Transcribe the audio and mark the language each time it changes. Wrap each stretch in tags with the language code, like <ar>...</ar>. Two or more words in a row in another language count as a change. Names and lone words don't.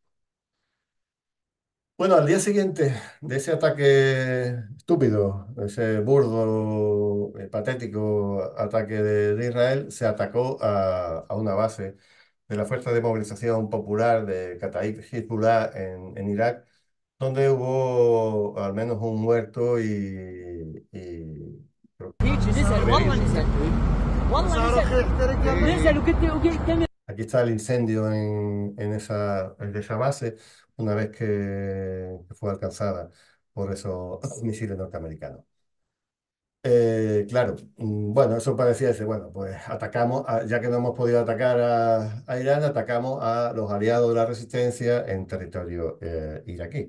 <es>Bueno, al día siguiente de ese ataque estúpido, ese burdo, patético ataque de Israel, se atacó a una base de la Fuerza de Movilización Popular de Kataib Hezbollah en Irak, donde hubo al menos un muerto y creo que</es> <ar>هيك نزل</ar> <es>nueve</es> <ar>والله</ar> <es>heridos.</es> <ar>نزل والله نزل وقلت</ar> <es>Aquí está el incendio en esa base una vez que fue alcanzada por esos misiles norteamericanos. Claro, bueno, eso parecía decir, bueno, pues atacamos, ya que no hemos podido atacar a Irán, atacamos a los aliados de la resistencia en territorio iraquí.</es>